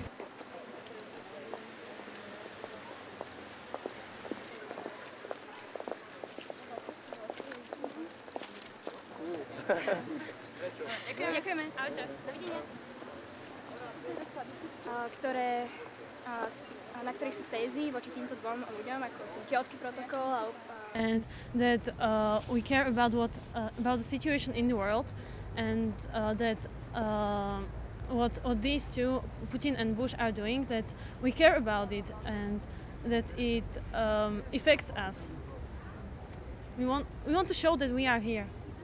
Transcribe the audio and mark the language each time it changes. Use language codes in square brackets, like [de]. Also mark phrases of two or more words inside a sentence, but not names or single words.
[sk] Ďakujeme. Ahojte. Dovidenia. Na ktorých sú tézy voči týmto dvom ľuďom, ako Kjótsky protokol [en] and that we care about about the situation in the world, and that what these two, Putin and Bush, are doing, that we care about it and that it affects us. We want to show that we are here.